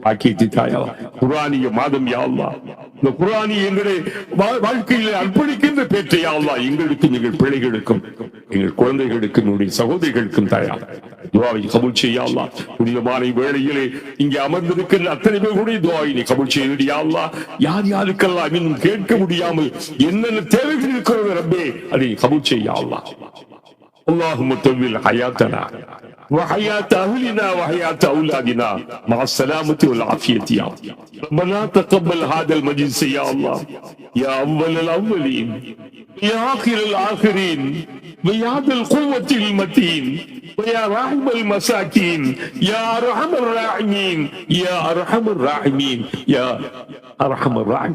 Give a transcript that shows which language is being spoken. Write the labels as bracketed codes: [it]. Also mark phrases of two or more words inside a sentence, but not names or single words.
[ta] குர்ஆனிய மாதம் [ar] يا الله, [ta] இந்த குர்ஆனை எங்களுடைய வாழ்க்கையில் அர்ப்பணிக்கின்ற பேற்றை [ar] يا الله [ta] எங்களுக்கும் எங்கள் பிள்ளைகளுக்கும் எங்கள் குழந்தைகளுக்கும் என்னுடைய சகோதரிகளுக்கும் தயார் துஆவை கபூல் செய்ய [ar] يا الله. [ta] புனிதமான வேளையிலே இங்கே அமர்ந்திருக்கின்ற அத்தனை பேருடைய துஆவை நீ கபூல் செய்ய [ar] يا الله. [ta] யார் யாருக்கெல்லாம் இன்னும் கேட்க முடியாமல் என்னென்ன தேவைகள் இருக்கிறது ரப்பே அதை கபூல் செய்ய [ar] يا الله. اللهم طول حياتنا وحياة أهلنا وحياة أولادنا مع السلامة والعافية يا الله. ربنا تقبل هذا المجلس يا الله يا أول الأولين يا آخر الآخرين ويا ذا القوة المتين ويا راحم المساكين يا أرحم الراحمين يا أرحم الراحمين يا أرحم الراحمين.